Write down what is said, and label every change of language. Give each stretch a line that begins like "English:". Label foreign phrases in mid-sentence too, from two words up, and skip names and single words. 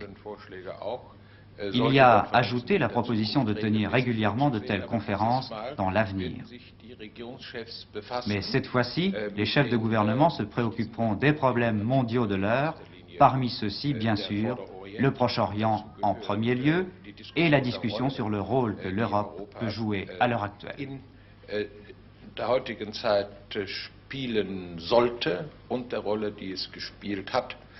French: Il y a ajouté la proposition de tenir régulièrement de telles conférences dans l'avenir. Mais cette fois-ci, les chefs de gouvernement se préoccuperont des problèmes mondiaux de l'heure, parmi ceux-ci, bien sûr, le Proche-Orient en premier lieu, et la discussion sur le rôle que l'Europe peut jouer à l'heure actuelle.
German: Der heutigen Zeit spielen sollte und der Rolle, die es gespielt hat.